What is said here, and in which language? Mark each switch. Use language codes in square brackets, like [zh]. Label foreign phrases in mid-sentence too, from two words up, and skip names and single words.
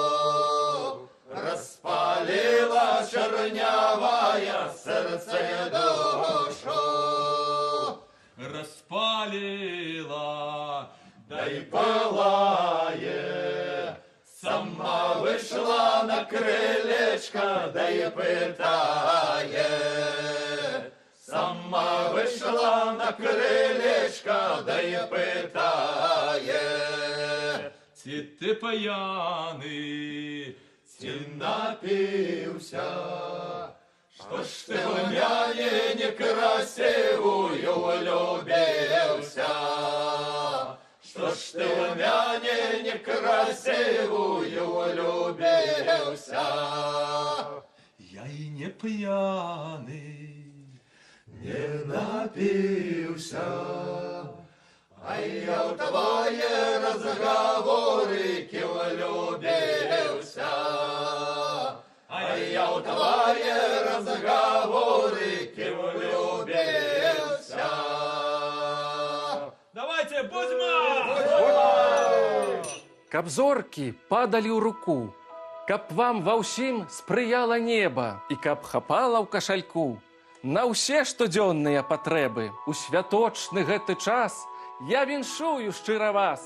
[ru] Распалила чернявая сердце и душу. Распалила, да и пылает. Сама вышла на крылечко, да и пытает. [uk] Сама вийшла на крилечко, да й питає, ці ти п'яний, ці напився, [ru] что ж ты в мяне некрасивую влюбился? Что ж ты в мяне некрасивую влюбился? Я и не пьяный, не напился, а я в твои разговоры влюбился. А я в твои разговоры влюбился. Давайте, [be] Будьма! Каб зоркі падалі ў руку, каб вам ва ўсім спрыяла неба і каб хапала ў кашальку на ўсе штодзённыя патрэбы. У святочны гэты час я віншую шчыра вас.